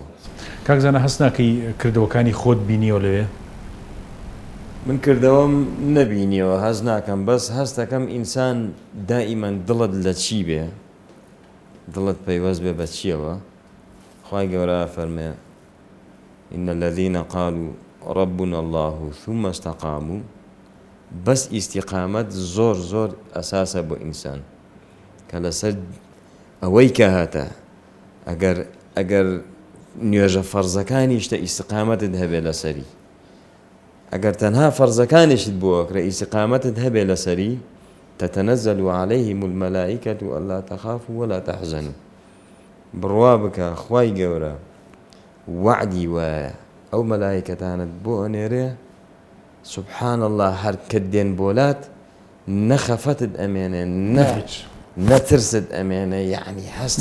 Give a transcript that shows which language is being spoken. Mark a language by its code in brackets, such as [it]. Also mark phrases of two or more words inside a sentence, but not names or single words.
[ckb] کاکزانە هەست ناکەی کردەوەکانی خۆت بینیەوە لەوێ؟ من کردەوەم نەبینیەوە هەز ناکەم بەس هەستەکەم ئینسان دائیمەن دڵت لە چی بێ دڵت پەیوەست بێ بە چیەوە خوای گەورە فەرمێ [ar] إن الذين قالوا ربنا الله ثم استقاموا [ckb] بەس ئیستیقامەت زۆر زۆر ئەساسە بۆ ئینسان کە لەسەر ئەوەی کە هاتە ئەگەر نوێژە فەرزەکانی شتە ئیستیقامەتت هەبێ لەسەری ئەگەر تەنها فەرزەکانیشت بووە کە ئیستیقامەتت هەبێ لەسەری [ar] تتنزل عليهم الملائكة ألا تخافوا ولا تحزنوا [ckb] بڕوا بکە خوای گەورە وعدی وایە ئەو مەلایکەتانت بۆ ئەنێرێ [ar] سبحان الله [ckb] هەر کە دێن بۆلات نەخەفەتت ئەمێنێ نەترست ئەمێنێ یعنی هەست